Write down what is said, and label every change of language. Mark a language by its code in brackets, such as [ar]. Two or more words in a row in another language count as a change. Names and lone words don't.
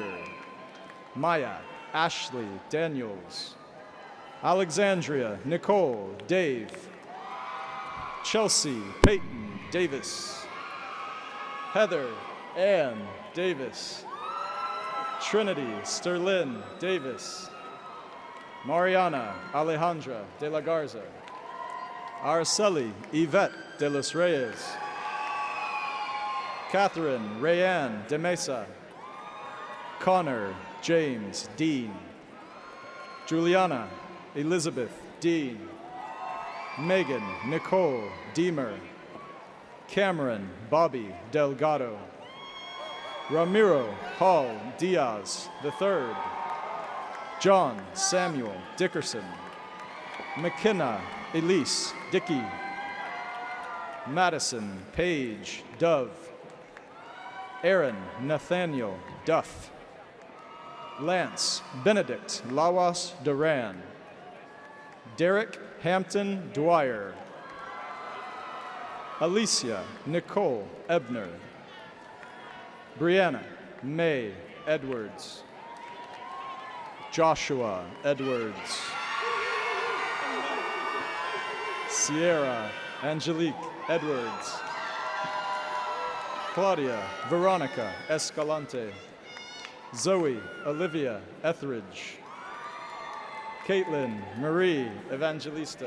[en] Maya Ashley Daniels. Alexandria Nicole Dave. Chelsea Peyton Davis. Heather Ann Davis. Trinity Sterlin Davis. Mariana Alejandra de la Garza. Araceli Yvette de los Reyes. Catherine Rayanne de Mesa. Connor James Dean. Juliana Elizabeth Dean. Megan Nicole Deemer. Cameron Bobby Delgado. Ramiro Hall Diaz III. John Samuel Dickerson. McKenna Elise Dickey. Madison Page Dove. Aaron Nathaniel Duff. Lance Benedict Lawas Duran. Derek Hampton Dwyer. Alicia Nicole Ebner. Brianna May Edwards. Joshua Edwards. Sierra Angelique Edwards. Claudia Veronica Escalante. Zoe Olivia Etheridge. Caitlin Marie Evangelista.